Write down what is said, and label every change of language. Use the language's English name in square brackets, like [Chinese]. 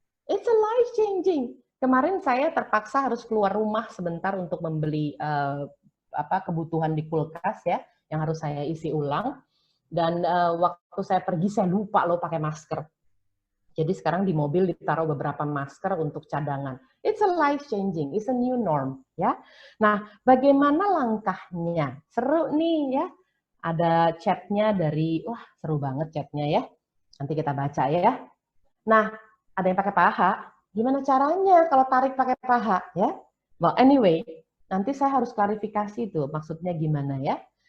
[English] It's a life changing. [Indonesian] Kemarin saya terpaksa harus keluar rumah sebentar untuk membeli kebutuhan di kulkas ya, yang harus saya isi ulang. Dan waktu saya pergi saya lupa loh pakai masker. Jadi sekarang di mobil ditaruh beberapa masker untuk cadangan. [English] It's a life changing, it's a new norm ya. [Indonesian] Nah, bagaimana langkahnya? Seru nih ya. Ada chatnya dari, wah seru banget chatnya ya. Nanti kita baca ya. Nah, ada yang pakai paha. Gimana caranya kalau tarik pakai paha ya? [English] Well, anyway, [Indonesian] nanti saya harus klarifikasi tuh maksudnya gimana ya.